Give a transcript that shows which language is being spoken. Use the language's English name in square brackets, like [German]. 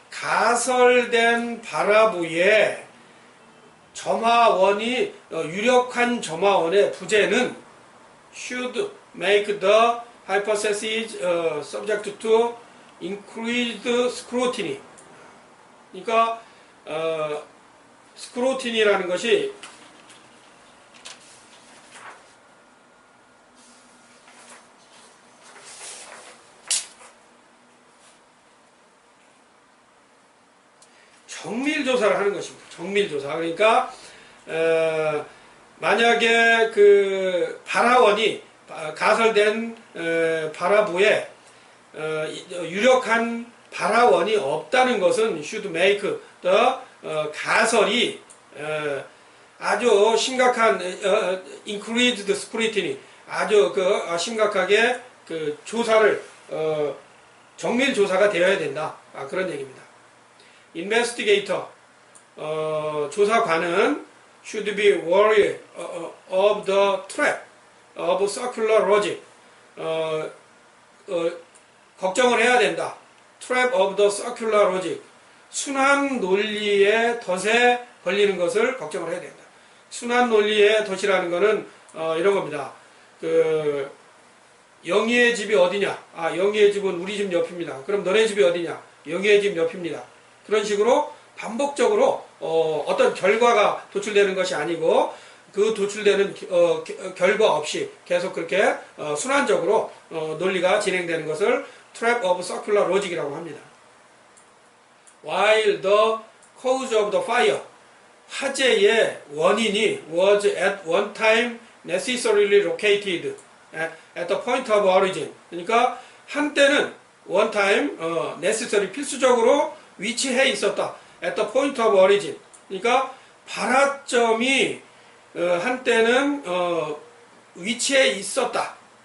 [Korean] 가설된 발화부에 점화원이 유력한 점화원의 부재는 [English] should make the hypothesis subject to increased scrutiny. [Korean] 그러니까 스크루티니라는 것이 정밀조사를 하는 것입니다. 정밀조사. 그러니까 만약에 그 발화원이 가설된 발화부에 유력한 발화원이 없다는 것은 [English] should make the [Korean] 가설이 아주 심각한 [English] increased scrutiny, [Korean] 아주 그 심각하게 그 조사를 정밀 조사가 되어야 된다. 그런 얘기입니다. [English] investigator [Korean] 조사관은 [English] should be wary of the trap of circular logic. [Korean] 걱정을 해야 된다. [English] trap of the circular logic. [Korean] 순환 논리의 덫에 걸리는 것을 걱정을 해야 된다. 순환 논리의 덫이라는 것은 이런 겁니다. 그 영희의 집이 어디냐? 영희의 집은 우리 집 옆입니다. 그럼 너네 집이 어디냐? 영희의 집 옆입니다. 그런 식으로 반복적으로 어떤 결과가 도출되는 것이 아니고 그 도출되는 결과 없이 계속 그렇게 순환적으로 논리가 진행되는 것을 [English] trap of circular logic [Korean] 이라고 합니다. [English] While the cause of the fire, [Korean] 화재의 원인이 [English] was at one time necessarily located at the point of origin. [Korean] 그러니까 한때는 [English] one time necessary [Korean] 필수적으로 위치해 있었다. [English] at the point of origin. [Korean] 그러니까 발화점이 한때는 위치해 있었다.